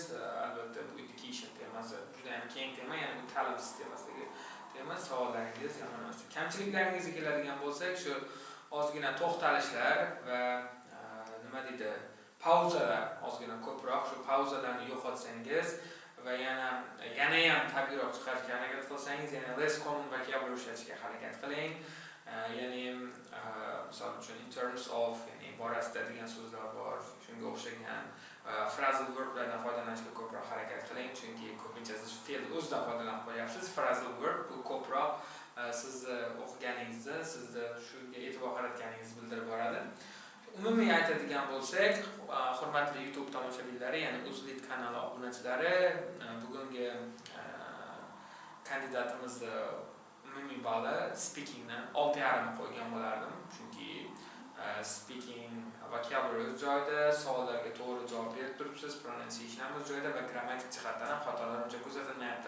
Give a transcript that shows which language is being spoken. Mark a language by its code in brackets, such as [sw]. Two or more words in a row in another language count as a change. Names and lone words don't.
[uz] Albatta bu education temasi juda ham keng tema, ya'ni bu ta'lim sistemasidagi tema. Savollaringiz yomon emas. Kamchiliklaringizga keladigan bo'lsak, shu ozgina to'xtalishlar va nima deydi, pauzalar ozgina ko'proq, shu pauzalarni yo'qotsangiz va yana ham tabiiyroq chiqarishga harakat qilsangiz, ya'ni [en] less common vocabulary [uz] ishlatishga harakat qiling. Ya'ni misol uchun [en] in terms of, [uz] ya'ni borasida degan so'zlar bor, shunga o'xshagan [en] phrasal verblardan [uz] foydalanishga ko'proq harakat qiling, chunki ko'pincha siz fe'l o'zidan foydalanib qo'yapsiz. [en] Phrasal verb [uz] bu ko'proq sizni o'qiganingizni, sizni shunga e'tibor qaratganingizni bildirib boradi. Umumiy aytadigan bo'lsak, hurmatli YouTube tomoshabinlari, ya'ni Uzlit kanali obunachilari, bugungi kandidatimizni umumiy bali speakingdan 6,5 qo'ygan bo'lardim, chunki [en] speaking vocabulary [uz] o'z joyida, savollarga to'g'ri javob berib turibsiz, pronunciation ham o'z joyida va grammatik jihatdan ham xatolar uncha kuzatilmayapti.